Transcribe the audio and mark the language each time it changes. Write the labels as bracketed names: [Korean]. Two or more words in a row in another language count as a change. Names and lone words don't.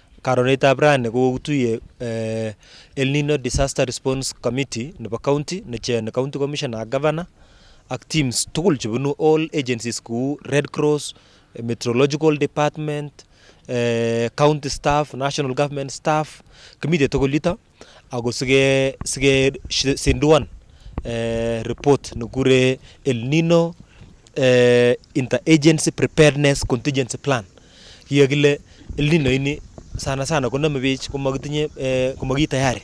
[Kalenjin] karonetab rani ko kotuye El-Nino Disaster Response Committee nebo county ne county commissioner ak governor ak teams tugul chebunu [English] all agencies [Kalenjin] kou Red Cross, Meteorological Department, [English] county staff, national government staff, [Kalenjin] kimite tugul yuto ako sige senduan report nekure El-Nino Interagency Preparedness Contingency Plan. Kile El-Nino ini sana konome bich komakitinye komakitayari.